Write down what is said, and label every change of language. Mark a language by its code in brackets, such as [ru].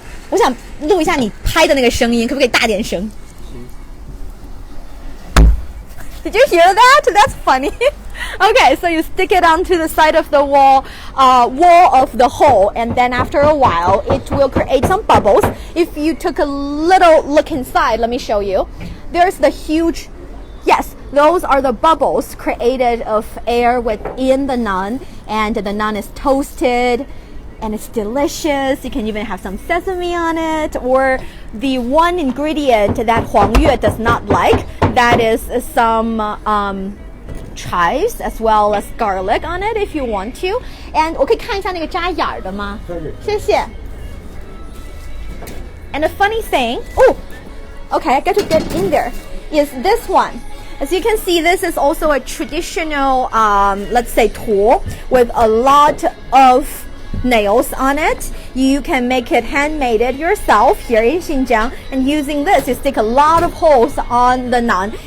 [zh] 我想录一下你拍的那个声音，可不可以大点声？ [en] Did you hear that? That's funny. Okay, so you stick it onto the side of the wall of the hole, and then after a while, it will create some bubbles. If you took a little look inside, let me show you. There's the huge, yes, those are the bubbles created of air within the naan, and the naan is toasted. And it's delicious. You can even have some sesame on it, or the one ingredient that Huang Yue does not like, that is some chives as well as garlic on it if you want to. [zh] And 我可以看一下那个扎眼的吗？谢谢。 [en] And the funny thing, okay, I got to get in there, is this one. As you can see, this is also a traditional, let's say, tool with a lot of nails on it. You can make it handmade yourself here in Xinjiang, and using this you stick a lot of holes on the naan.